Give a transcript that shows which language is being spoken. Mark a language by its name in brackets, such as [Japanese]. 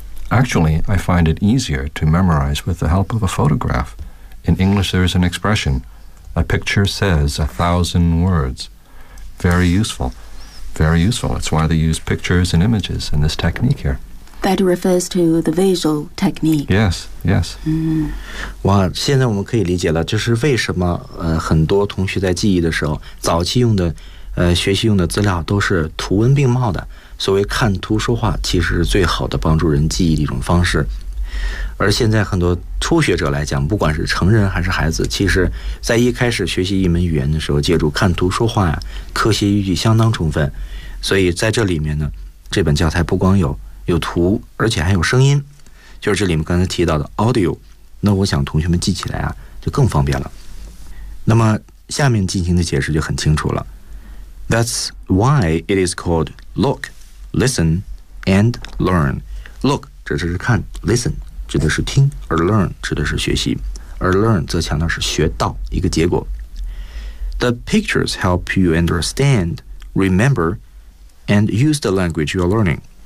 [English] Actually, I find it easier to memorize with the help of a photograph. In English, there is an expression, a picture says 1,000 words. Very useful. Very useful. That's why they use pictures and images in this technique here. That refers to the visual technique. Yes, yes. [Chinese] 哇，现在我们可以理解了，就是为什么很多同学在记忆的时候，早期用的学习用的资料都是图文并茂的。所谓看图说话其实是最好的帮助人记忆的一种方式而现在很多初学者来讲不管是成人还是孩子其实在一开始学习一门语言的时候借助看图说话呀，科学依据相当充分所以在这里面呢这本教材不光有图而且还有声音就是这里面刚才提到的 audio 那我想同学们记起来啊就更方便了那么下面进行的解释就很清楚了 [English] That's why it is called look, listen, and learn. [Chinese] Look 指的是看 ，listen 指的是听，而 learn 指的是学习，而 learn 则强调是学到一个结果。 [English] The pictures help you understand, remember, and use the language you're learning.